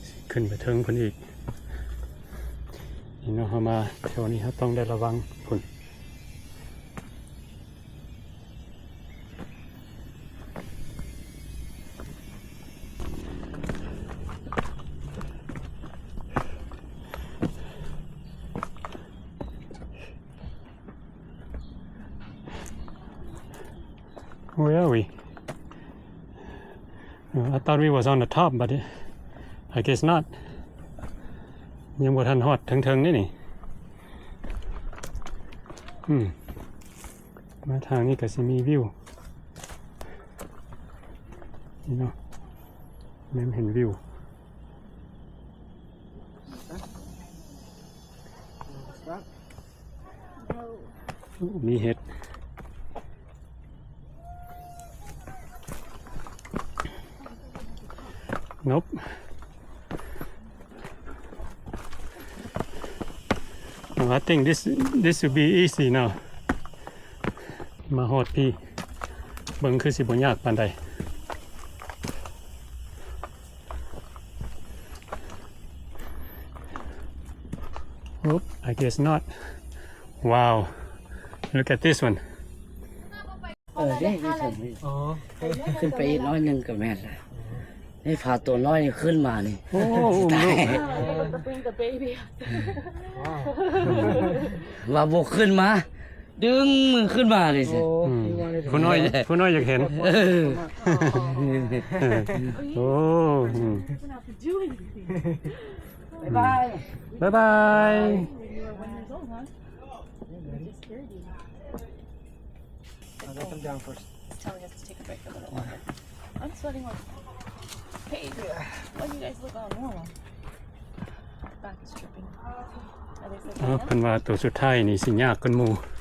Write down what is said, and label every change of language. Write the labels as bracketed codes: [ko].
[tts] ขึ้นไปเทิงคนอีกนี่เนาะเขามาแถวนี้เขาต้องได้ระวังผล [en] Where are we? I thought we was on the top, but I guess not. [tts] ยังบ่ทันฮอดถึงๆนี่มาทางนี้ก็สิมีวิวนี่เนาะแม่นเห็นวิวมีเห็ด [en] Nope. I think this will be easy now. [tts] มาฮอดพี่เบิ่งคือสิบ่ยากปานใด [en] Nope, I guess not. Wow. Look at this one. [tts] ได้ขึ้นไปอีกน้อยนึงก็แม่นล่ะนี่พาตัวน้อยนี่ขึ้นมานี่โอ้ตายว่าบ่ขึ้นมาดึงมือขึ้นมาเลยสิ ผู้น้อยอยากเห็นโอ้บ๊ายบาย [en] Let them down first. Telling us to take a break a little longer. I'm sweating like hey, why do you guys look all normal? Back is dripping. Are they still [tts] เพิ่นว่าตัวสุดท้ายนี่สิยากกว่าหมู่